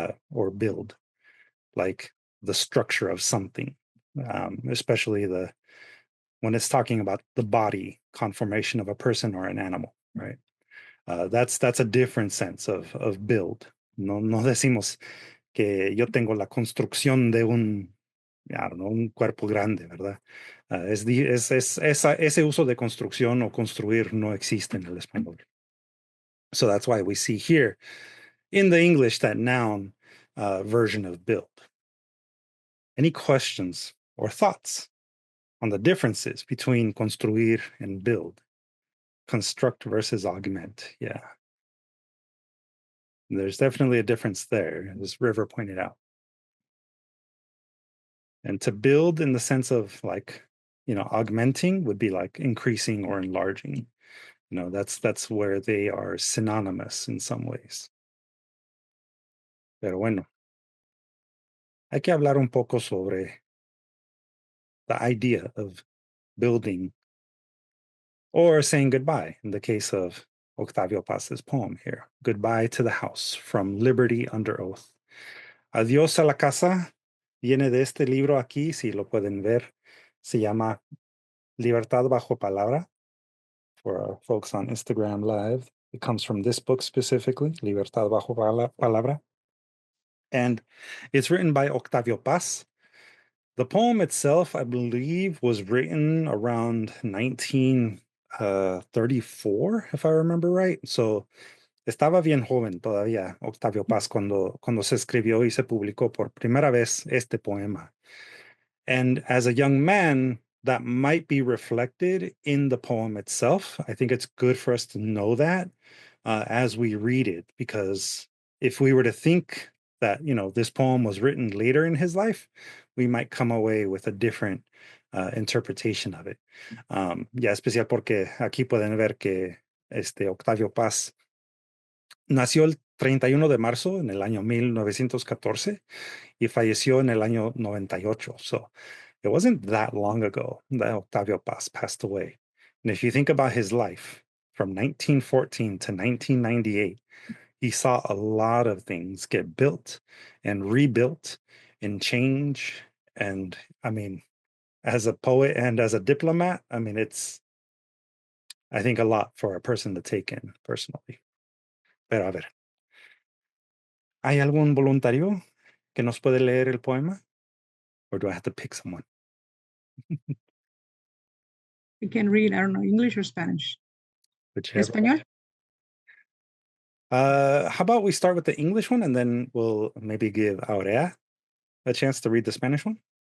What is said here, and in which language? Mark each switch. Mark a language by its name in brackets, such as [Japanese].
[English] Or build, like the structure of something, especially when it's talking about the body conformation of a person or an animal, right? That's a different sense of build. [Spanish] No decimos que yo tengo la construcción de un cuerpo grande, ¿verdad? Ese uso de construcción o construir no existe en el español. [English] So that's why we see here in the English that noun version of build. Any questions or thoughts on the differences between construir and build? construct versus augment. Yeah. There's definitely a difference there, as River pointed out. And to build in the sense of like, augmenting would be like increasing or enlarging. That's where they are synonymous in some ways. [Spanish] Pero bueno, hay que hablar un poco sobre [English] the idea of building or saying goodbye in the case of Octavio Paz's poem here. Goodbye to the house from Liberty Under Oath. [Spanish] Adiós a la casa viene de este libro aquí, si lo pueden ver. Se llama Libertad bajo palabra. [English] For our folks on Instagram Live, it comes from this book specifically, Libertad bajo palabra. And it's written by Octavio Paz. The poem itself, I believe, was written around 1934, if I remember right. [Spanish] So estaba bien joven todavía Octavio Paz cuando se escribió y se publicó por primera vez este poema. [English] And as a young man, that might be reflected in the poem itself. I think it's good for us to know that as we read it, because if we were to think that, this poem was written later in his life, we might come away with a different interpretation of it. [Spanish] Ya especial porque aquí pueden ver que Octavio Paz nació el 31 de marzo en el año 1914 y falleció en el año 98. [English] So it wasn't that long ago that Octavio Paz passed away. And if you think about his life from 1914 to 1998, he saw a lot of things get built and rebuilt and change. And I mean, as a poet and as a diplomat, I mean, it's, I think, a lot for a person to take in personally. [Spanish] Pero a ver, ¿hay algún voluntario que nos puede leer el poema? [English] Or do I have to pick someone? You can read, I don't know, English or Spanish. Whichever. [Spanish] Español? [English] How about we start with the English one and then we'll maybe give Aurea a chance to read the Spanish one?